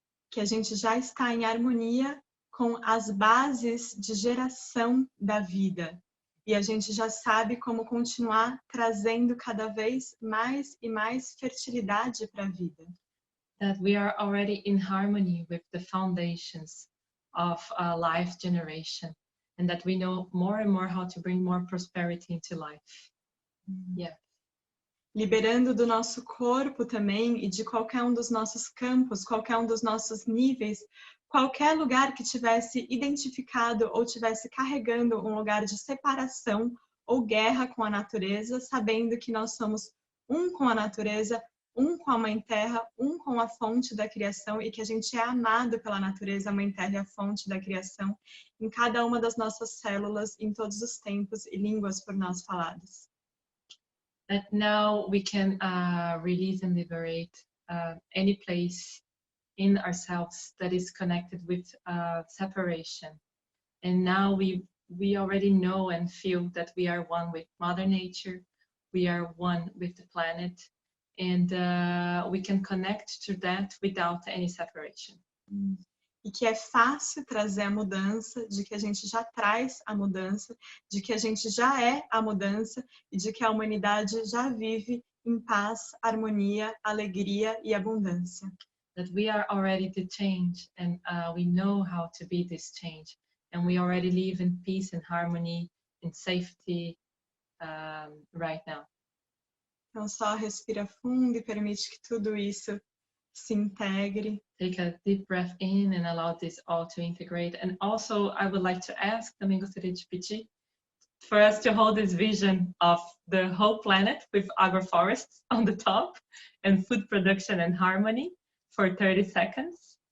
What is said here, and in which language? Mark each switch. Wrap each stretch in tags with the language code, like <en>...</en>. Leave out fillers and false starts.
<pt>Que a gente já está em harmonia com as bases de geração da vida. E a gente já sabe como continuar trazendo cada vez mais e mais fertilidade para a vida.</pt> <en>That we are already in harmony with the foundations of life generation, and that we know more and more how to bring more prosperity into life. Yeah.</en> <pt>Liberando do nosso corpo também e de qualquer um dos nossos campos, qualquer um dos nossos níveis, qualquer lugar que tivesse identificado ou tivesse carregando um lugar de separação ou guerra com a natureza, sabendo que nós somos um com a natureza, um com a Mãe Terra, um com a fonte da criação e que a gente é amado pela natureza, a Mãe Terra e a fonte da criação, em cada uma das nossas células, em todos os tempos e línguas por nós faladas.</pt> <en>That now we can release and liberate any place in ourselves that is connected with separation. And now we already know and feel that we are one with Mother Nature, we are one with the planet, and we can connect to that without any separation.</en> <pt>E que é fácil trazer a mudança, de que a gente já traz a mudança, de que a gente já é a mudança e de que a humanidade já vive em paz, harmonia, alegria e abundância.</pt> <en>That we are already the change and we know how to be this change, and we already live in peace and harmony, in safety right now.</en> <pt>Então só respira fundo e permite que tudo isso se integre.</pt> <en>Take a deep breath in and allow this all to integrate. And also, I would like to ask,</en> <pt>também gostaria de pedir,</pt> <en>for us to hold this vision of the whole planet with agroforests on the top and food production and harmony for 30 seconds.</en>